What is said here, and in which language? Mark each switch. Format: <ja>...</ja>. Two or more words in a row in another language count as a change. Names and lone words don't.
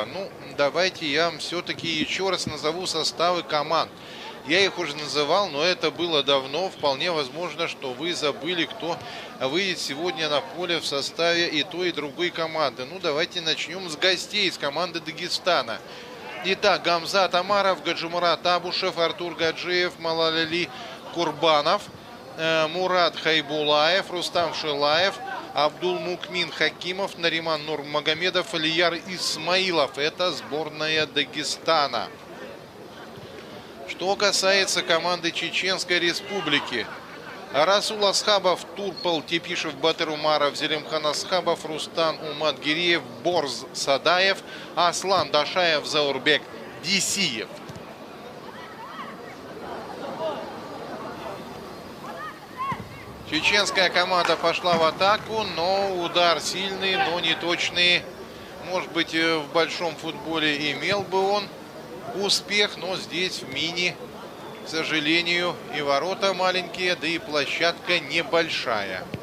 <ru>Ну, давайте я вам все-таки еще раз назову составы команд. Я их уже называл, но это было давно. Вполне возможно, что вы забыли, кто выйдет сегодня на поле в составе и той, и другой команды. Ну, давайте начнем с гостей, с команды Дагестана. Итак, Гамзат Амаров, Гаджимурат Абушев, Артур Гаджиев, Малалали Курбанов, Мурат Хайбулаев, Рустам Шилаев, Абдулмукмин Хакимов, Нариман Нурмагомедов, Алияр Исмаилов. Это сборная Дагестана. Что касается команды Чеченской Республики. Расул Асхабов, Турпал Тепишев, Батыр Умаров, Зелимхан Асхабов, Рустан Уматгириев, Борз Садаев, Аслан Дашаев, Заурбек Дисиев. Чеченская команда пошла в атаку, но удар сильный, но не точный. Может быть, в большом футболе имел бы он успех, но здесь в мини, к сожалению, и ворота маленькие, да и площадка небольшая.</ru>